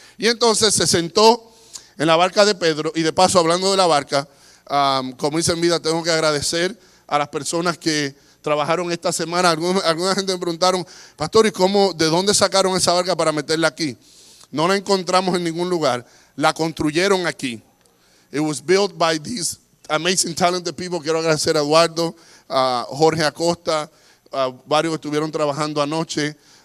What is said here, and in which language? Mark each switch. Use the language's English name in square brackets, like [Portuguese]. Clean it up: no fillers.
[Spanish] Y entonces se sentó en la barca de Pedro, y de paso, hablando de la barca, como dice en vida, tengo que agradecer a las personas que trabajaron esta semana. Alguna gente me preguntaron: pastor, ¿y de dónde sacaron esa barca para meterla aquí? No la encontramos en ningún lugar, la construyeron aquí. [English] It was built by these amazing talented people. [Spanish] Quiero agradecer a Eduardo, a Jorge Acosta, a varios que estuvieron trabajando anoche.